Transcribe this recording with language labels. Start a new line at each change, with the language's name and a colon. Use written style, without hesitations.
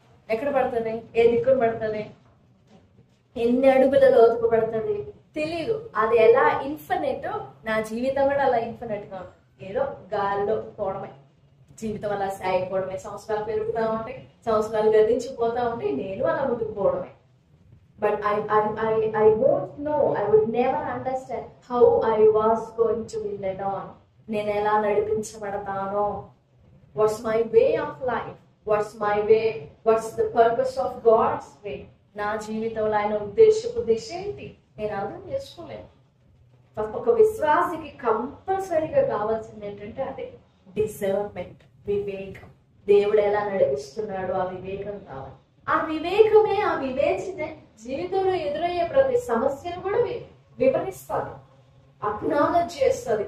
Telugu: ఏ దిక్కును పడుతుంది? ఎన్ని అడుగుల లోతుకు పడుతుంది? తెలీదు. అది ఎలా ఇన్ఫినిట్, నా జీవితం కూడా అలా ఇన్ఫినిట్ గా ఉంటుంది. ఏదో గాల్లో పోవడమే, జీవితం అలా సాగిపోవడమే. సంవత్సరాలు పెరుగుతూ ఉంటాయి, సంవత్సరాలు గతించిపోతా ఉంటాయి, నేను అలా ముందుకు పోవడమే.
English: But I won't know, I would never understand how I was going to be led on.
Telugu: నేను ఎలా నడిపించబడతానో,
English: what's my way of life, what's my way, what's the purpose of God's way.
Telugu: నా జీవితంలో ఆయన ఉద్దేశపు దిశ ఏంటి నేను అర్థం చేసుకోలేను. ఒక విశ్వాసికి కంపల్సరీగా కావాల్సింది ఏంటంటే అదే డిసర్న్మెంట్, వివేకం. దేవుడు ఎలా నడిపిస్తున్నాడు ఆ వివేకం కావాలి. ఆ వివేకమే, ఆ వివేచనే జీవితంలో ఎదురయ్యే ప్రతి సమస్యను కూడా వివరిస్తుంది, అక్నాలెడ్జ్ చేస్తుంది.